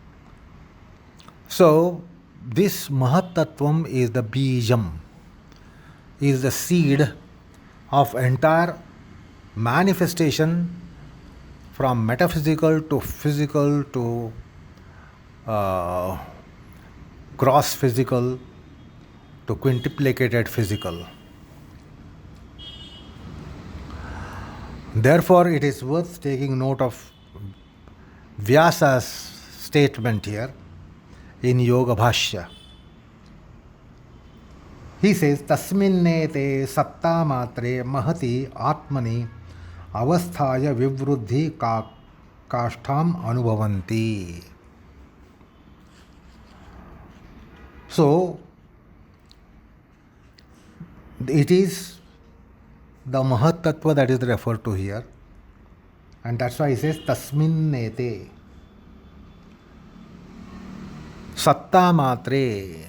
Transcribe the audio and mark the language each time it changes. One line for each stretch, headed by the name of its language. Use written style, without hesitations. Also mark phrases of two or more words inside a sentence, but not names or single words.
English: So this
Sanskrit: महत् तत्त्वम्
English: is the Bijam, is the seed of entire manifestation from metaphysical to physical to gross physical to quintiplicated physical. Therefore, it is worth taking note of Vyasa's statement here in Yoga Bhashya. He says,
Sanskrit: तस्मिन् ते सत्ता मात्रे महति आत्मनि अवस्थाय विवृद्धि काष्ठाम् अनुभवन्ति.
English: So, it is the
Sanskrit: महत् तत्त्व
English: that is referred to here, and that's why he says
Sanskrit: तस्मिन् ते सत्ता मात्रे.